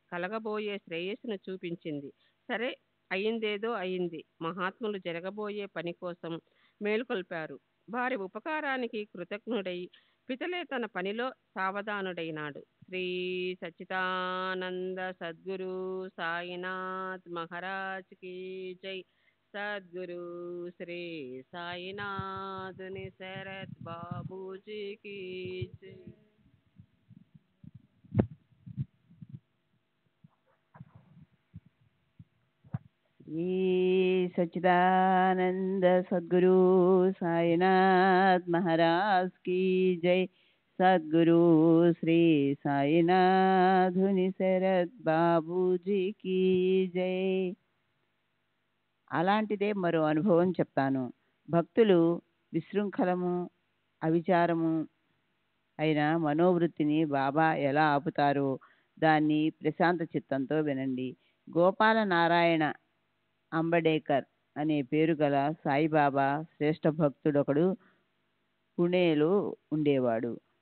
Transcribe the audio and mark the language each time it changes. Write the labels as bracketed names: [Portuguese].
[Telugu] కలగబోయే శ్రేయస్సును చూపించింది. సరే, అయిందేదో అయింది. మహాత్ములు జరగబోయే పని కోసం మేల్కొల్పారు. వారి ఉపకారానికి కృతజ్ఞుడై పితలే తన పనిలో సావధానుడైనాడు. [Hindi] శ్రీ సచ్చిదానంద సద్గురు సాయినాథ్ మహారాజ్ की जय. सद्गुरु श्री साईनाथुनि शरद बाबूजी की जय. श्री सच्चिदानंद सद्गुरु साईनाथ महाराज की जय. सद्गुरु श्री साईनाथुनि शरद बाबूजी की जय. [Telugu] అలాంటిదే మరో అనుభవం చెప్తాను. భక్తులు విశృంఖలము, అవిచారము అయిన మనోవృత్తిని బాబా ఎలా ఆపుతారో దాన్ని ప్రశాంత చిత్తంతో వినండి. గోపాల నారాయణ అంబడేకర్ అనే పేరు గల సాయిబాబా శ్రేష్ఠ భక్తుడొకడు పుణేలో ఉండేవాడు.